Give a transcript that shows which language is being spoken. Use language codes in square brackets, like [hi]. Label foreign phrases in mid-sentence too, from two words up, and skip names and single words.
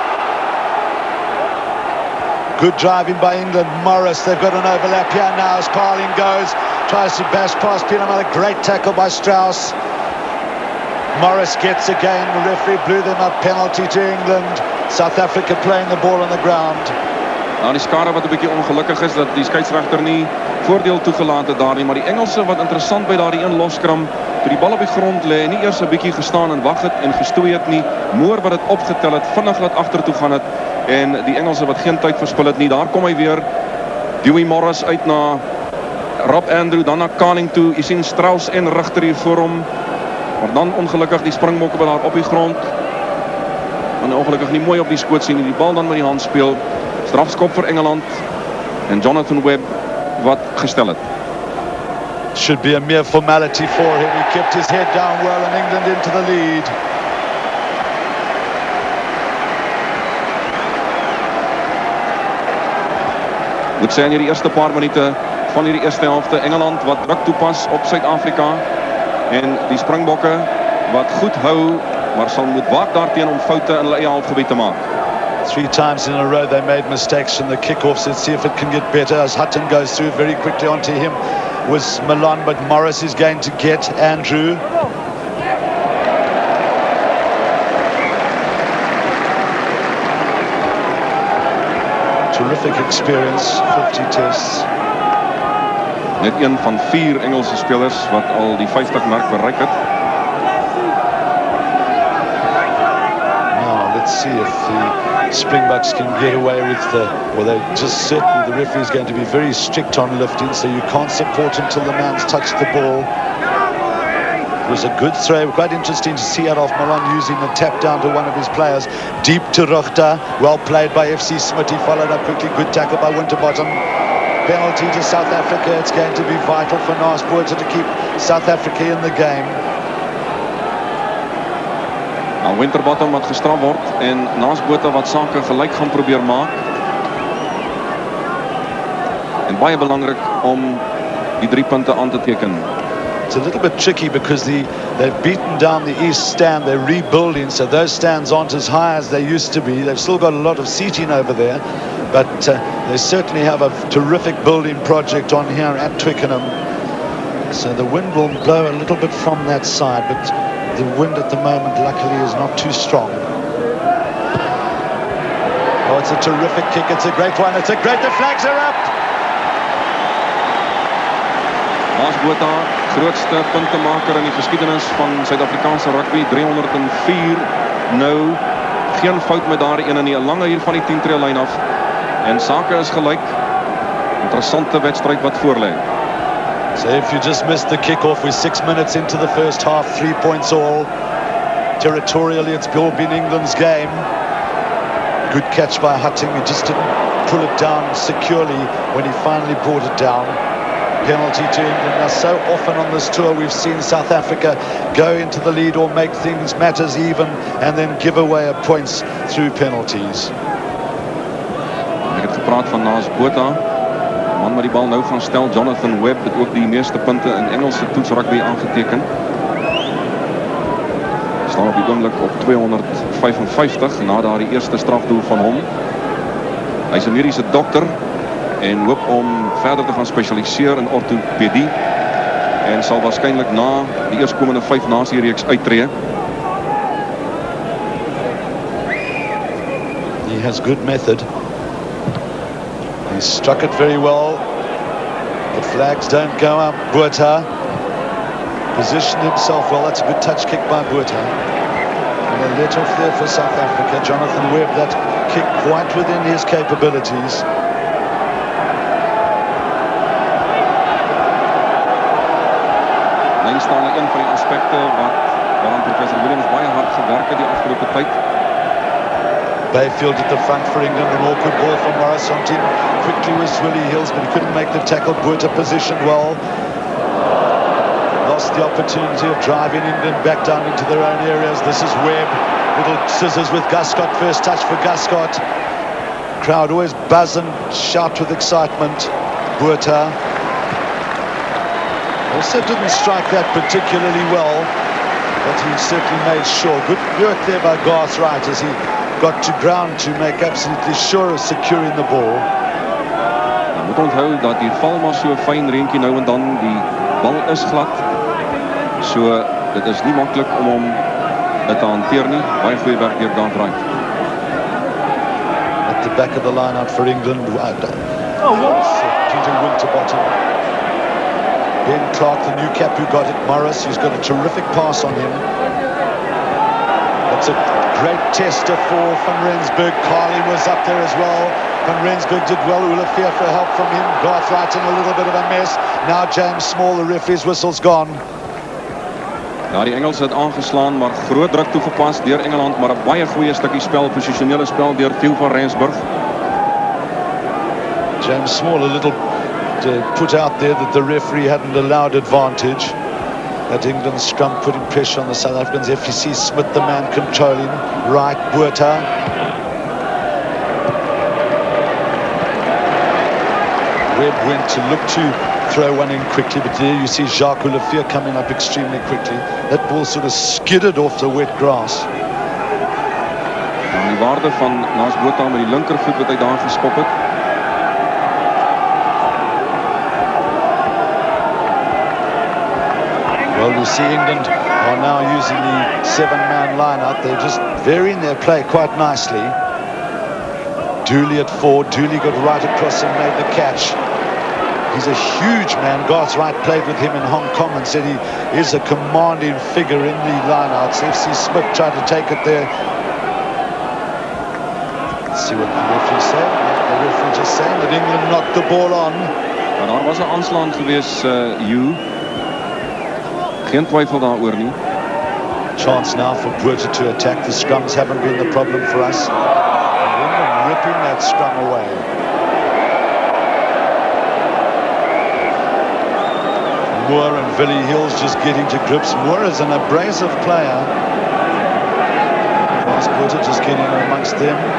[en] Good driving by England. Morris, they've got an overlap here now as Carling goes. Tries to bash past Peter Muller. Great tackle by Strauss. Morris gets again. The referee blew them up. Penalty to England. South Africa playing the ball on the ground. [af] Nou, die skare wat 'n bietjie ongelukkig is dat die skeieregter nie voordeel toegelaat het daar nie, maar die Engelse wat interessant by daardie een loskram, toe die bal op die grond lê, nie eers 'n bietjie gestaan en wag het en gestoei het nie. Moore wat dit opgetel het, vinnig laat agtertoe gaan het en die Engelse wat geen tyd verspil het nie. Daar kom hy weer. Dewey Morris uit na Rob Andrew, dan na Carling toe. Jy sien Strauss en Richter hier voor hom. Maar dan ongelukkig die Springbokke wat daar op die grond. En ongelukkig nie mooi op die skoot sien nie. Die bal dan met die hand speel. Strafskop vir Engeland en Jonathan Webb wat gestel het. [en] Should be a mere formality for him. He kept his head down well and England into the lead. [af] Moet sê in hierdie eerste paar minute van hierdie eerste helfte Engeland wat druk toepas op Suid-Afrika en die Springbokke wat goed hou maar sal moet waak daarteen om foute in hulle eie halfgebied te maak. [en] 3 times in a row they made mistakes from the kickoffs. Let's see if it can get better as Hutton goes through very quickly onto him. was Milan, but Morris is going to get Andrew. Terrific experience, 50 tests. [af] Net een van 4 Engelse spelers wat al die 50-merk bereik het. [en] Now let's see if the Springboks can get away with the, well, they just certainly, the referee is going to be very strict on lifting, so you can't support until the man's touched the ball. It was a good throw, quite interesting to see Adolf Milan using the tap down to one of his players. Deep to Ruchta, well played by FC Smith, he followed up quickly, good tackle by Winterbottom. Penalty to South Africa. It's going to be vital for Naas Botha to keep South Africa in the game. [af] Nou, Winterbottom wat gestraf word en Naas Botha wat sake gelyk gaan probeer maak. En baie belangrik om die 3 punte aan te teken. [en] It's a little bit tricky because they've beaten down the east stand. They're rebuilding, so those stands aren't as high as they used to be. They've still got a lot of seating over there, but they certainly have a terrific building project on here at Twickenham. So the wind will blow a little bit from that side, but the wind at the moment luckily is not too strong. Oh, it's a terrific kick. It's a great one. It's a great, the flags are up. [af] Naas Botha, grootste puntemaker in die geskiedenis van Suid-Afrikaanse rugby, 304. Nou, geen fout met daardie ene nie, 'n lange hier van die 10-tree lyn af. En sake is gelyk. Interessante wedstryd wat voorlê. [en] So if you just missed the kick-off, we're 6 minutes into the first half, 3 points all. Territorially, it's all been England's game. Good catch by Hutting, he just didn't pull it down securely when he finally brought it down. Penalty to England. Now, so often on this tour we've seen South Africa go into the lead or make things matters even and then give away a points through penalties. [af] Ek het gepraat van Naas Botha. Man wat die bal nou gaan stel, Jonathan Webb, het ook die meeste punte in Engelse toetsrugby aangeteken. Staan op die oomblik op 255 na daardie eerste strafdoel van hom. Hy's 'n mediese dokter en hoop om verder te gaan spesialiseer in ortopedie en sal waarskynlik na die eerskomende 5 nasie-reeks uittreë. [en] He has good method. He struck it very well. The flags don't go up. Botha positioned himself well. That's a good touch kick by Botha. And a let off there for South Africa. Jonathan Webb, that kick quite within his capabilities. [af] Staan een van die aspekte waaraan professor Williams baie hard gewerk het die afgelope tyd. [en] Bayfield at the front for England, an awkward ball from Morris Hunting. Quickly was Willie Hills, but he couldn't make the tackle. Botha positioned well. Lost the opportunity of driving England back down into their own areas. This is Webb. Little scissors with Guscott. First touch for Guscott. Crowd always buzz and shout with excitement. Botha also didn't strike that particularly well, but he certainly made sure. Good work there by Garth Wright as he got to ground to make absolutely sure of securing the ball. [af] Je moet onthou dat die val maar so fyn reentjie nou en dan, die bal is glad. So dit is nie maklik om hom dit te hanteer nie. Baie goeie werk deur Garth Wright. [en] At the back of the line out for England, Peter Winterbottom. Ben Clark, the new cap who got it. Morris, who's got a terrific pass on him. That's a great tester for Van Rensburg. Carley was up there as well. Van Rensburg did well. Olafia for help from him. Garth Wright in a little bit of a mess. Now James Small, the referee's whistle's gone. [af] Ja, die Engels het aangeslaan, maar groot druk toegepas deur Engeland, maar 'n baie goeie stukkie spel, posisionele spel deur Theo van Rensburg. [en] James Small a little put out there that the referee hadn't allowed advantage. That England scrum putting pressure on the South Africans. FEC Smith, the man controlling. Right, Botha. Webb went to look to throw one in quickly, but there you see Jacques Olafia coming up extremely quickly. That ball sort of skidded off the wet grass. [af] En die waarde van Naas Botha met die linkervoet wat hy daar geskop het. [en] Well, we see England are now using the 7-man line-out. They're just varying their play quite nicely. Dooley at 4. Dooley got right across and made the catch. He's a huge man. Garth Wright played with him in Hong Kong and said he is a commanding figure in the line-outs. FC Smith tried to take it there. Let's see what the referee said. The referee just saying that England knocked the ball on. [af] Maar daar was 'n aanslaan gewees, Hugh. Geen twyfel daaroor nie. [en] Chance now for Botha to attack. The scrums haven't been the problem for us. And ripping that scrum away. Moore and Billy Hills just getting to grips. Moore is an abrasive player. Botha just getting amongst them.